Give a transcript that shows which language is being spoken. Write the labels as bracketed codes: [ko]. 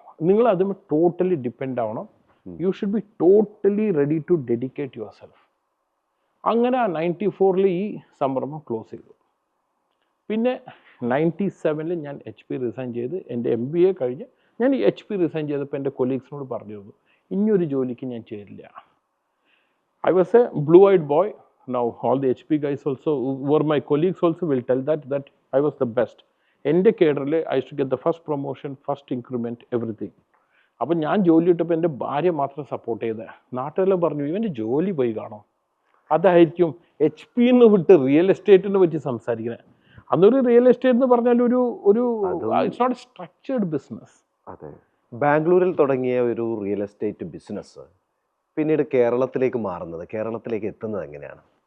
[ml] നിങ്ങൾ അതും totally depend ആവണം. [en] You should be totally ready to dedicate yourself. [ml] അങ്ങനെ 94 ഈ സംരംഭം ക്ലോസ് ചെയ്തു. പിന്നെ 97 ഞാൻ HP റിസൈൻ ചെയ്ത് എൻ്റെ MBA കഴിഞ്ഞ് ഞാൻ ഈ HP റിസൈൻ ചെയ്തപ്പോൾ എൻ്റെ കൊളീഗ്സിനോട് പറഞ്ഞിരുന്നു, ഇനിയൊരു ജോലിക്ക് ഞാൻ ചേരില്ല. [en] I was a blue-eyed boy. Now all the HP guys also, were my colleagues also, will tell that I was the best. [ml] എൻ്റെ കേഡറിൽ [en] I used to get the first promotion, first increment, everything. [ml] അപ്പം ഞാൻ ജോലി ഇട്ടപ്പോൾ എൻ്റെ ഭാര്യ മാത്രം support ചെയ്തത്. നാട്ടുകാരെല്ലാം പറഞ്ഞു, ഇവൻ്റെ ജോലി പോയി കാണും. അതായിരിക്കും HP വിട്ട് റിയൽ എസ്റ്റേറ്റിനെ പറ്റി സംസാരിക്കുന്നത്. അന്നൊരു റിയൽ എസ്റ്റേറ്റ് എന്ന് പറഞ്ഞാൽ ഒരു [en] It's not structured business. [ml] അതെ. ബാംഗ്ലൂരിൽ തുടങ്ങിയ ഒരു റിയൽ എസ്റ്റേറ്റ് ബിസിനസ് പിന്നീട് കേരളത്തിലേക്ക് മാറുന്നത്, കേരളത്തിലേക്ക് എത്തുന്നത് എങ്ങനെയാണ്?